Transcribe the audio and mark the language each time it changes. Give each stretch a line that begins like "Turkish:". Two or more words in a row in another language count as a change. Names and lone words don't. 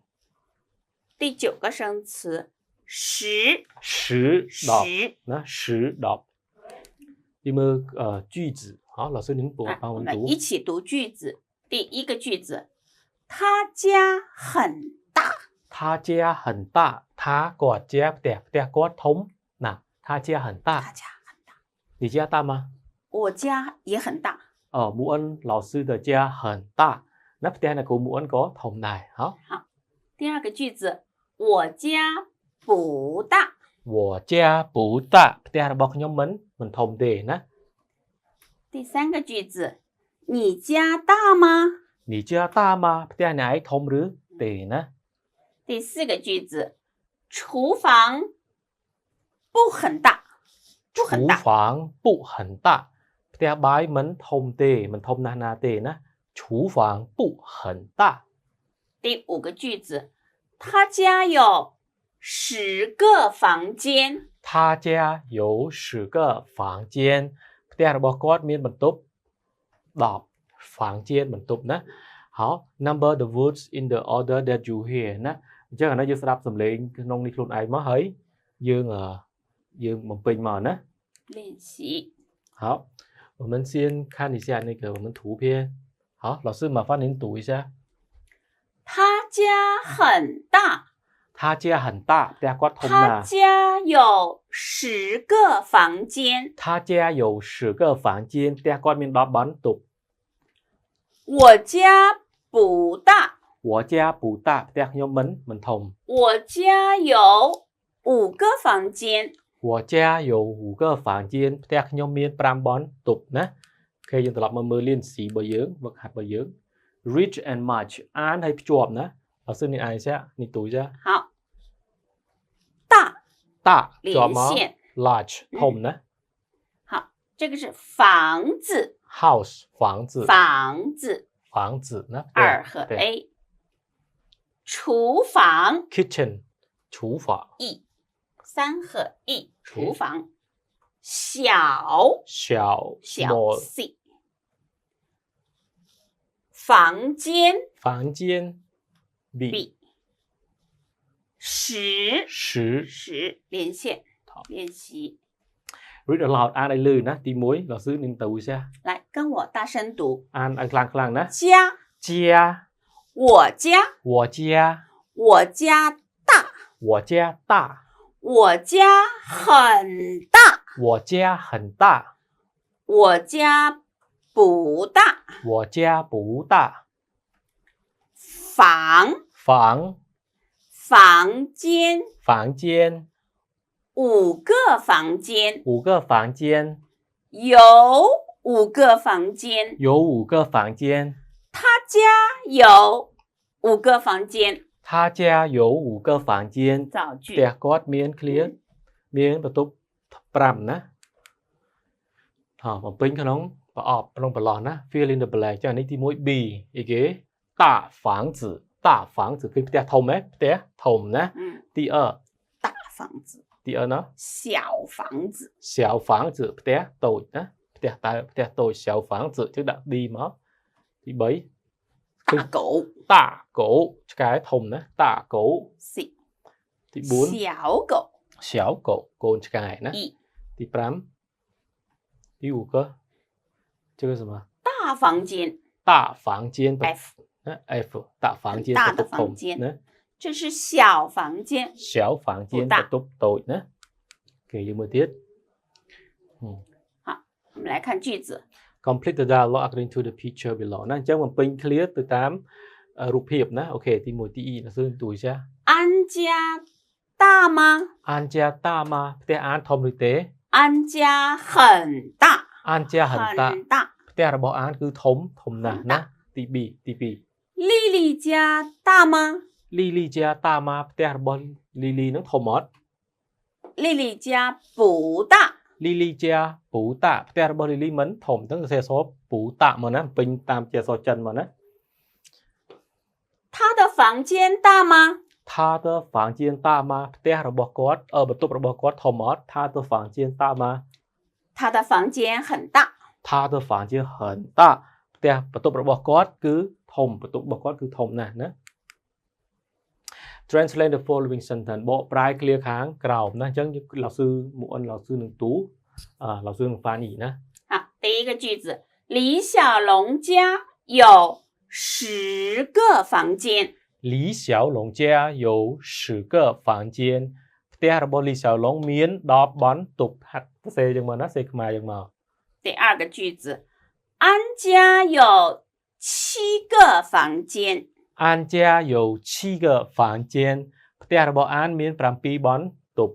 Chinese: 第九个生词10 10你们句子好老师您帮我们读一起读句子第一个句子他家很大他家很大他គាត់家
Khmer: ផ្ទះគាត់ធំណា
Chinese: 他家很大你家大吗我家也很大穆恩老师的家很大那
Khmer: ផ្ទះនៅគ្រូ穆恩ក៏ធំដែរ
Chinese: 好第二个句子我家不大
Khmer: ផ្ទះរបស់ខ្ញុំមិនធំទេណា
Chinese: 第三个句子你家大吗
Khmer: ផ្ទះអ្នកឯងធំឬទេណា
Chinese: 第四个句子厨房不很大
Khmer: ផ្ទះបាយមិនធំទេមិនធំណាស់ណាទេណា
Chinese: 厨房不很大第五个句子他家有10个房间他家有10个房间
Khmer: ផ្ទះរបស់គាត់មានបន្ទប់10 房间បន្ទប់ណា好
English: number the words in the order that you hear
Khmer: ណាអញ្ចឹងឥឡូវយើងស្ដាប់សំឡេងក្នុងនេះខ្លួនឯងមកហើយយើងបំពេញមកណា
Chinese: 练习好我们先看一下那个我们图片好老师麻烦您读一下他家很大他家很大
Khmer: ផ្ទះគាត់ធំណាស់
Chinese: 他家有10个房间他家有10个房间
Khmer: ផ្ទះគាត់មាន10បន្ទប់
Chinese: 我家不大
Khmer: ផ្ទះខ្ញុំមិនធំ
Chinese: 我家有5个房间我家有5个房间
Khmer: ផ្ទះខ្ញុំមាន5បន្ទប់ណាអូខេយើងត្រឡប់មកមើល练习របស់យើងវឹកហាត់របស់យើង
English: rich and much
Khmer: អានឲ្យភ្ជាប់ណា
Chinese: 老师你按一下你读一下好大连线 large
Khmer: ធំណា
Chinese: 好这个是房子 house 房子ណា 2 和 A 厨房 kitchen 厨房 1 3和1厨房小 C 房间 B 10连线练习
English: read aloud
Khmer: អានឲ្យលឺណាទី1
Chinese: 老师您读一下来跟我大声读
Khmer: អានឲ្យខ្លាំងៗណា
Chinese: 家家我家我家我家大我家大我家很大我家很大我家不大我家不大房房房间房间 5个房间 5个房间有5个房间有5个房间他家有5个房间他家有5个房间造句
Khmer: ផ្ទះគាត់មាន clear មានបន្ទប់5ណាបំពេញក្នុងប្រអប់ក្នុងប្រឡោះណា
English: fill in the blank
Khmer: ចានេះទី1 B អីគេ
Chinese: 大房子大房子
Khmer: គឺផ្ទះធំហ៎ផ្ទះធំណាទី2
Chinese: 大房子
Khmer: ទី2ណា
Chinese: 小房子小房子
Khmer: ផ្ទះតូចណាផ្ទះតូច
Chinese: 小房子
Khmer: chứដាក់ D មកទី3
Chinese: 大狗大狗
Khmer: ឆ្កែធំណា
Chinese: 大狗 C
Khmer: ទី4
Chinese: 小狗小狗
Khmer: កូនឆ្កែណា
Chinese: E 第5第5个这个什么大房间大房间 F F 大房间大的房间呢这是小房间小房间
Khmer: បន្ទប់តូចណាគេយើងមើលទៀត
Chinese: 我们来看句子
English: complete the dialogue according to the picture below
Khmer: ណាអញ្ចឹងបំពេញ clear ទៅតាមរូបភាពណាអូខេទី1ទី2
Chinese: 老师读一下安家大吗安家大吗
Khmer: ផ្ទះអានធំឬទេ
Chinese: 安家很大安家很大大
Khmer: ផ្ទះរបស់អានគឺធំណាស់ណាទី2ទី2
Chinese: 丽丽家大吗
Khmer: លីលីជាតាម៉ាផ្ទះរបស់លីលីនឹងធំអត់
Chinese: 丽丽家不大
Khmer: លីលីជាពូតាផ្ទះរបស់លីលីមិនធំទាំងសរសេរអក្សរពូតាមកណាពេញតាមជាអក្សរចិនមកណា
Chinese: 他的房间大吗他的房间大吗
Khmer: ផ្ទះរបស់គាត់បន្ទប់របស់គាត់ធំអត់
Chinese: 他的房间大吗他的房间很大他的房间很大
Khmer: ផ្ទះបន្ទប់របស់គាត់គឺធំបន្ទប់របស់គាត់គឺធំណាស់ណា
English: translate the following sentence
Khmer: បកប្រែ clear ខាងក្រោមណាអញ្ចឹង老师មុអិន老师នឹងទូ老师នឹង翻译ណា
Chinese: 好第一个句子李小龙家有10个房间李小龙家有10个房间
Khmer: ផ្ទះរបស់លី小龙មាន10បន្ទប់ហាត់សរសេរយ៉ាងមកណាសេខ្មែរយ៉ាងមក
Chinese: 第二个句子安家有7个房间安家有7个房间
Khmer: ផ្ទះរបស់អានមាន7បន្ទប់